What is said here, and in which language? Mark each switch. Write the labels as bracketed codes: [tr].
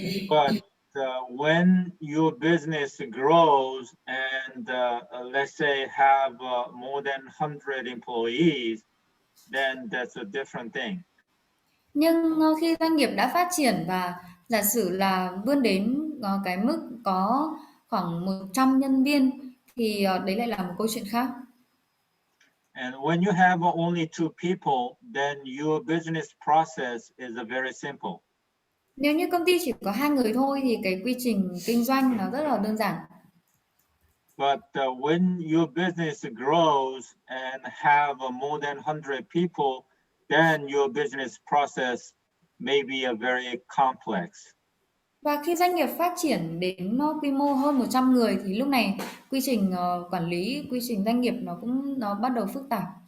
[en] But when your business grows and let's say have more than 100 employees, then that's a different thing. [vi] Nhưng khi doanh nghiệp đã phát triển và giả sử là vươn đến cái mức có khoảng 100 nhân viên thì đấy lại là một câu chuyện khác. [en] And when you have only two people, then your business process is very simple. [vi] Nếu như công ty chỉ có 2 người thôi thì cái quy trình kinh doanh nó rất là đơn giản. [en] But when your business grows and have more than 100 people, then your business process may be very complex. [vi] Và khi doanh nghiệp phát triển đến quy mô hơn 100 người thì lúc này quy trình quản lý, quy trình doanh nghiệp nó bắt đầu phức tạp.